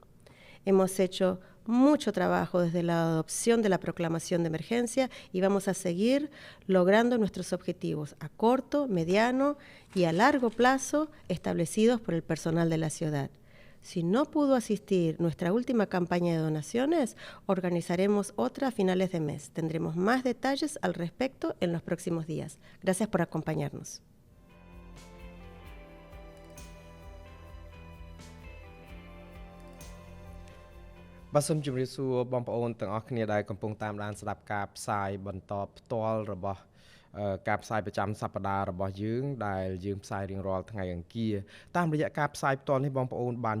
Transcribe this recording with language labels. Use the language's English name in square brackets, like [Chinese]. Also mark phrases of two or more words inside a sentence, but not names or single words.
[Spanish] Hemos hecho mucho trabajo desde la adopción de la proclamación de emergencia y vamos a seguir logrando nuestros objetivos a corto, mediano y a largo plazo establecidos por el personal de la ciudad. Si no pudo asistir nuestra última campaña de donaciones, organizaremos otra a finales de mes. Tendremos más detalles al respecto en los próximos días. Gracias por acompañarnos. [Khmer] បាទសូមជម្រាបសួរបងប្អូនទាំងអស់គ្នាដែលកំពុងតាមដានស្ដាប់ការផ្សាយបន្តផ្ទាល់របស់ការផ្សាយប្រចាំសប្តាហ៍របស់យើងដែលយើងផ្សាយរៀងរាល់ថ្ងៃអង្គារតាមរយៈការផ្សាយផ្ទាល់នេះបងប្អូនបាន